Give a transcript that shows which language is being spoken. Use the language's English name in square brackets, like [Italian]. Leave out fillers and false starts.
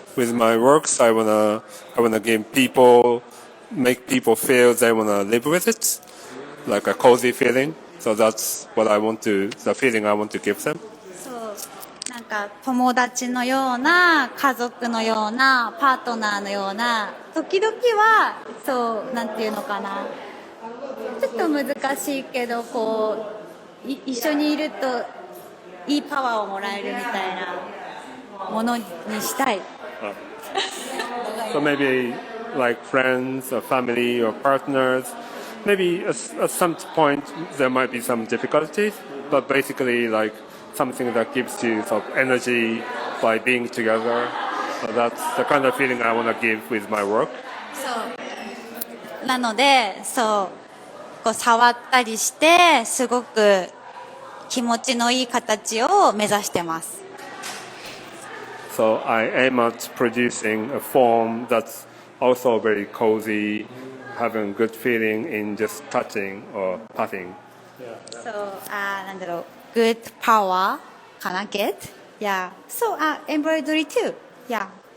[English] With my works, I wanna give people, make people feel they wanna live with it, like a cozy feeling. So that's what I want to, the feeling I want to give them. [Japanese] そうなんか友達のような家族のようなパートナーのような時々はそうなんていうのかなちょっと難しいけど一緒にいるといいパワーをもらえるみたいなものにしたい。 [English] So maybe like friends or family or partners, maybe at some point there might be some difficulties, but basically like something that gives you sort of energy by being together. So that's the kind of feeling I want to give with my work. [Japanese] そうなので触ったりしてすごく気持ちのいい形を目指してます。 [English] So I aim at producing a form that's also very cozy, having good feeling in just touching or patting. [Japanese] なんだろう [English] good power [Japanese] かな [English] get yeah so embroidery too yeah